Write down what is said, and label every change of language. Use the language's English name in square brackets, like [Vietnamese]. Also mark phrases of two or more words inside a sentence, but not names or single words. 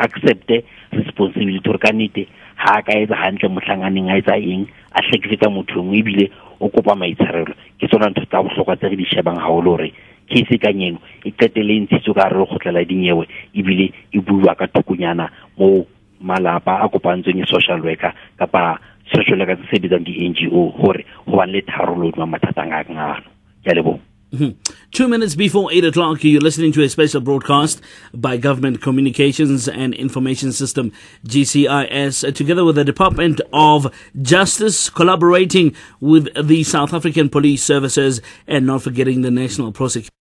[English] accept responsibility [Southern Sotho] hore ka nnete ha ka etsa hantle mohlanganeng a etsa eng a hlekefetsa motho ngwe ebile o kopa maitshwarelo ke tsona ntho tsa bohlokwa tse re di shebang haholo hore case ka nyeno e qetele ntshitso ka re lekgotla dinyewe ebile e bua ka thukunyana mo malapa a kopantsweng [English] social worker [Southern Sotho] kapa [English] social worker [Southern Sotho] tse sebetsang di NGO hore ho ba le tharollo ma mathata a ngano ke a leboha. [English] 2 minutes before 8 o'clock, you're listening to a special broadcast by Government Communications and Information System, GCIS, together with the Department of Justice, collaborating with the South African Police Services, and not forgetting the National Prosecution.